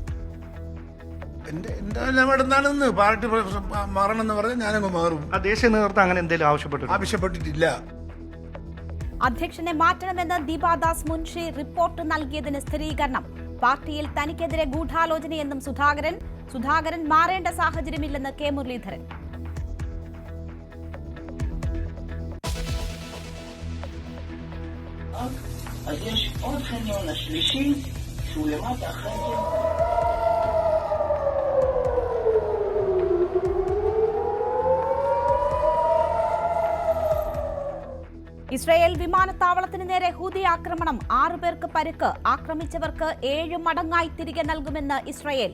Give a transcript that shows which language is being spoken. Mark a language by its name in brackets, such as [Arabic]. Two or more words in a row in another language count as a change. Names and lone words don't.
[Malayalam] പാർട്ടി മാറണമെന്ന് പറഞ്ഞാൽ ഞാനങ്ങ് മാറും. ദേശീയ നേതൃത്വം അങ്ങനെ എന്തെങ്കിലും ആവശ്യപ്പെട്ടിട്ടില്ല. അധ്യക്ഷനെ മാറ്റണമെന്ന് ദീപാദാസ് മുൻഷി റിപ്പോർട്ട് നൽകിയതിന് സ്ഥിരീകരണം. പാർട്ടിയിൽ തനിക്കെതിരെ ഗൂഢാലോചനയെന്നും സുധാകരൻ മാറേണ്ട സാഹചര്യമില്ലെന്ന് കെ മുരളീധരൻ. [Hebrew] אז יש עוד חניון השלישי שהוא למטה אחרי זה. [Malayalam] ഇസ്രായേൽ വിമാനത്താവളത്തിന് നേരെ ഹൂതി ആക്രമണം. 6 പേർക്ക് പരിക്ക്. ആക്രമിച്ചവർക്ക് 7 മടങ്ങായി തിരികെ നൽകുമെന്ന് ഇസ്രായേൽ.